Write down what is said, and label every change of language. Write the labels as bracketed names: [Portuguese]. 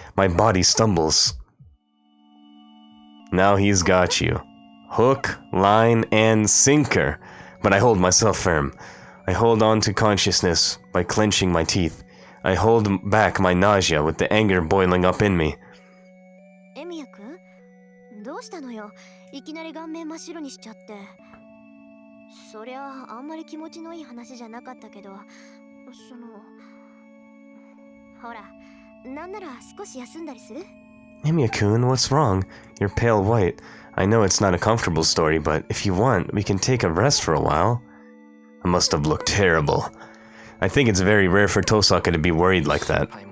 [English] My body stumbles. Now he's got you. Hook, line, and sinker. But I hold myself firm. I hold on to consciousness by clenching my teeth. I hold back my nausea with the anger boiling up in me. [Japanese] エミヤ君、どうしたのよ。いきなり顔面真っ白にしちゃって。そりゃあんまり気持ちのいい話じゃなかったけど、ほら、なんなら少し休んだりする？ [English] Emiya-kun, what's wrong? You're pale white. I know it's not a comfortable story, but if you want, we can take a rest for a while. I must have looked terrible. I think it's very rare for Tosaka to be worried like that.